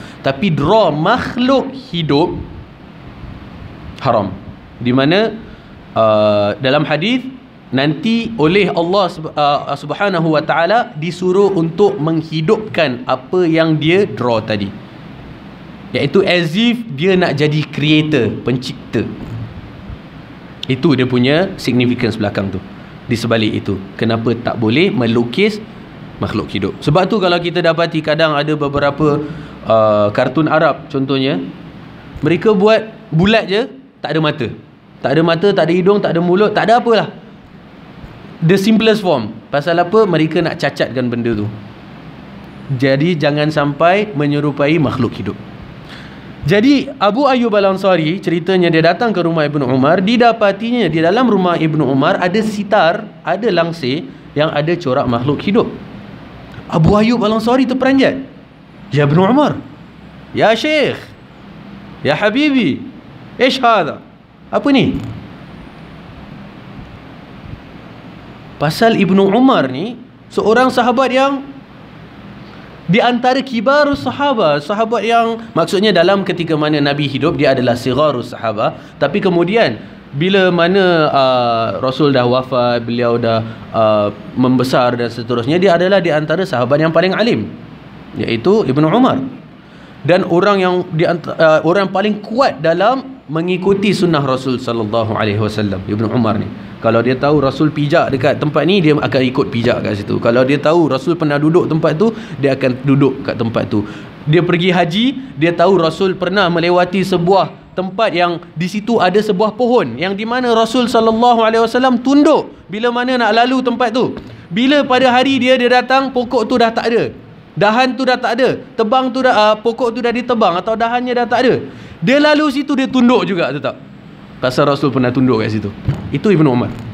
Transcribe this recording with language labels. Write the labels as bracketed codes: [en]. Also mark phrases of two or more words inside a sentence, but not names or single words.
[ms] Tapi draw makhluk hidup, haram. Di mana dalam hadis nanti oleh [ar] الله سبحانه وتعالى [ms] disuruh untuk menghidupkan apa yang dia draw tadi, iaitu [en] as if [ms] dia nak jadi creator, pencipta. Itu dia punya significance belakang tu. Di sebalik itu, kenapa tak boleh melukis makhluk hidup. Sebab tu kalau kita dapati kadang ada beberapa kartun Arab contohnya, mereka buat bulat je, tak ada mata. Tak ada mata, tak ada hidung, tak ada mulut, tak ada apalah. [en] The simplest form. Pasal apa? [ms] Mereka nak cacatkan benda tu. Jadi jangan sampai menyerupai makhluk hidup. Jadi Abu Ayyub Al-Ansari, ceritanya dia datang ke rumah Ibnu Umar, didapatinya di dalam rumah Ibnu Umar ada sitar, ada langsir yang ada corak makhluk hidup. Abu Ayyub Al-Ansari terperanjat. [ar] يا ابن عمر يا شيخ يا حبيبي إيش هذا? [ms] Apa ni? Pasal Ibnu Umar ni seorang sahabat yang di antara [ar] كبار الصحابة, [ms] sahabat yang maksudnya dalam ketika mana Nabi hidup dia adalah [ar] صغار الصحابة, [ms] tapi kemudian bila mana Rasul dah wafat, beliau dah membesar dan seterusnya, dia adalah di antara sahabat yang paling alim, iaitu Ibnu Umar. Dan orang yang orang paling kuat dalam mengikuti sunnah Rasul [ar] صلى الله عليه وسلم, [ms] Ibnu Umar ni. Kalau dia tahu Rasul pijak dekat tempat ni, dia akan ikut pijak kat situ. Kalau dia tahu Rasul pernah duduk tempat tu, dia akan duduk kat tempat tu. Dia pergi haji, dia tahu Rasul pernah melewati sebuah tempat yang di situ ada sebuah pohon yang di mana Rasul [ar] صلى الله عليه وسلم [ms] tunduk bila mana nak lalu tempat tu. Bila pada hari dia datang, pokok tu dah tak ada. Dahan tu dah tak ada. Tebang tu dah pokok tu dah ditebang atau dahannya dah tak ada. Dia lalu situ, dia tunduk juga tetap. pasal Rasul pernah tunduk kat situ. Itu Ibnu Umar.